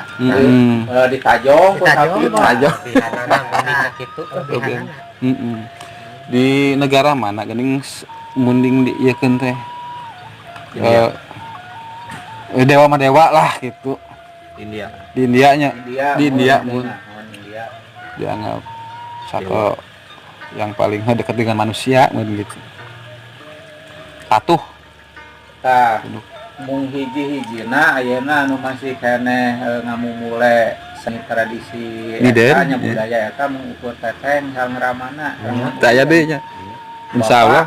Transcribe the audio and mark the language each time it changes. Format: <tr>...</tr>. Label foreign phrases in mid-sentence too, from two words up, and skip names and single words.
<su>Ditajong ku sapi mah. Tajong. Nah, kitu Di negara mana geuning munding dieukeun teh? Dewa mah dewa lah gitu. India. Di Indianya. Di India mun.</su> <id>India. Dianggap satu yang paling dekat dengan manusia mun gitu.</id> <su>Patuh. Tah mung hiji-hijina ayeuna anu masih keneh ngamumule seni tradisi eta nya budaya eta mung ukur teteng sareng ramana. Daya deui nya. Insyaallah</su>